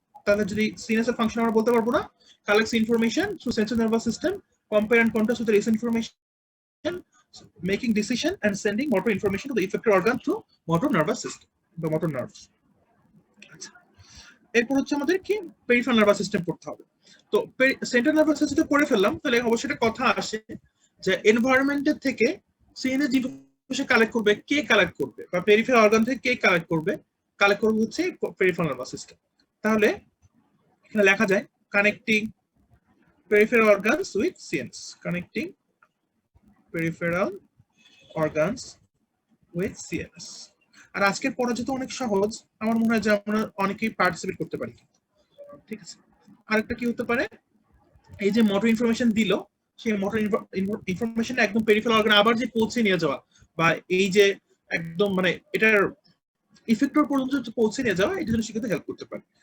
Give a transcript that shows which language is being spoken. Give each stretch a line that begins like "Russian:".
Bangla: তাহলে যদি সিএনএস এর ফাংশন আমরা বলতে পারবো না,
English: Collects information through central nervous system, compare and contrast with the recent information, making decision and sending motor information to the effector organ through motor nervous system, the motor nerves.
Bangla: আচ্ছা, এরপর হচ্ছে আমাদের কি peripheral nervous system পড়তে হবে। তো central nervous system পড়ে ফেললাম, তাহলে অবশ্যই একটা কথা আসে যে এনভায়রনমেন্টের থেকে সিএনএস যে কালেক্ট করবে, কে কালেক্ট করবে, বা পেরিফেরাল অর্গান থেকে কে কালেক্ট করবে, কালেক্ট করবে হচ্ছে পেরিফেরাল নার্ভাস সিস্টেম। তাহলে এখানে লেখা যায়
English: Connecting peripheral organs with CNS, connecting peripheral organs with CNS।
Bangla: আর আজকের পড়া যেহেতু অনেক সহজ, আমার মনে হয় যে আমরা অনেকেই পার্টিসিপেট করতে পারি। ঠিক আছে, আরেকটা কি হতে পারে, এই যে মোটর ইনফরমেশন দিল, সেই মোটর ইনফরমেশন একদম পেরিফেরাল অর্গান আবার যে পৌঁছে নিয়ে যাওয়া, বা এই যে একদম মানে এটার ইফেক্টর পর্যন্ত পৌঁছে নিয়ে যাওয়া, এটা জন্য শিখতে হেল্প করতে পারে।